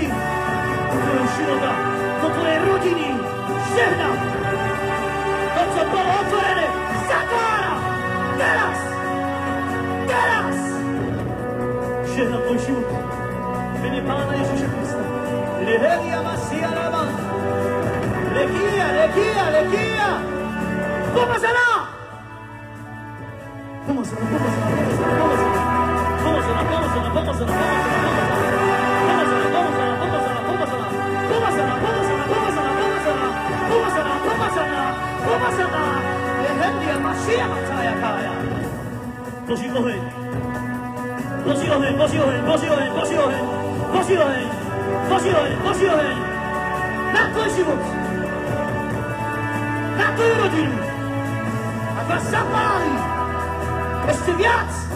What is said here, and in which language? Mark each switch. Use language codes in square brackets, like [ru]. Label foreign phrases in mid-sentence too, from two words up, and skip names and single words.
[sk] Do tvojho života, do tvojej rodiny, žehna. To, čo bolo otvorené, zatvára. Teraz. Žehna tvoj život. Mene Pána Ježiša Krista. Lehelia Masia Raman. Lekia. Pomazana. Lehelia Masia Mataya Kaya. Boží oheň. Na tvoj život. Na tvoju rodinu. A vás zapálí ešte viac.